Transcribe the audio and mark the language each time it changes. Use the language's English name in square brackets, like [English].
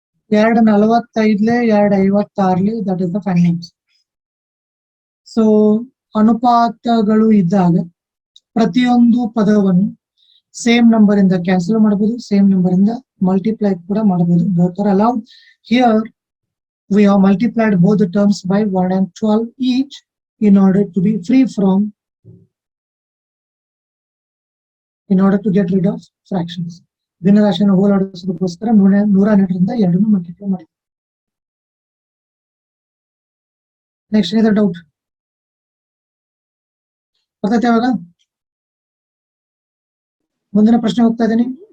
[English] 245 256 that is the final. [Kannada] So ಅನುಪಾತಗಳು ಇದ್ದಾಗ ಪ್ರತಿಯೊಂದು ಪದವನ್ನು ಸೇಮ್ ನಂಬರ್ ಇಂದ ಕ್ಯಾನ್ಸಲ್ ಮಾಡಬಹುದು, ಸೇಮ್ ನಂಬರ್ ಇಂದ ಮಲ್ಟಿಪ್ಲೈ ಕೂಡ ಮಾಡಬಹುದು. [English] Both are allowed. Here we have multiplied both the terms by 112 each in order to be free from, in order to get rid of fractions. [Kannada] ಭಿನ್ನ ರಾಶಿಯನ್ನು ಹೋಲಾಡಿಸೋದಕ್ಕೋಸ್ಕರ 112ರಿಂದ 2 multiply ಮಾಡಿ. Next ಏನಿದೆ doubt? ಬರ್ತೈತೆ ಇವಾಗ? ಮುಂದಿನ ಪ್ರಶ್ನೆ ಹೋಗ್ತಾ ಇದ್ದೀನಿ.